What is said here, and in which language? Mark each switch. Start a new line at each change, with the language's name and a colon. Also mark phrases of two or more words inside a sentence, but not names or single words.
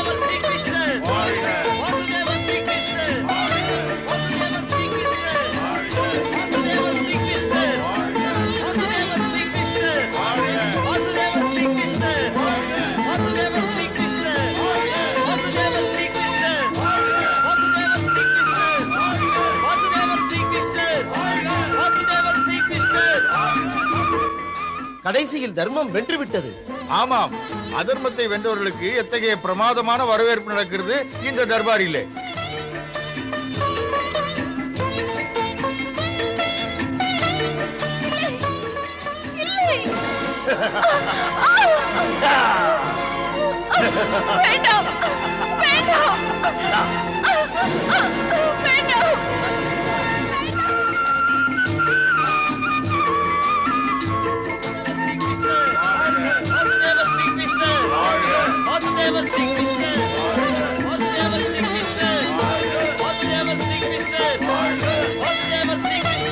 Sanskrit: श्री कृष्ण, वासुदेव श्री कृष्ण, वासुदेव श्री कृष्ण, वासुदेव श्री कृष्ण, वासुदेव श्री कृष्ण, वासुदेव श्री कृष्ण, वासुदेव श्री कृष्ण, वासुदेव श्री कृष्ण, वासुदेव श्री कृष्ण, वासुदेव श्री कृष्ण, वासुदेव श्री कृष्ण.
Tamil: கடைசியில் தர்மம் வென்றுவிட்டது. ஆமாம், அதர்மத்தை வென்றவர்களுக்கு எத்தகைய பிரமாதமான வரவேற்பு நடக்கிறது இந்த தர்பாரிலே. வேண்டாம், வேண்டாம், வேண்டாம்.
Sanskrit: वासुदेव श्री कृष्ण, वासुदेव श्री कृष्ण, वासुदेव श्री कृष्ण, वासुदेव श्री कृष्ण, वासुदेव श्री कृष्ण.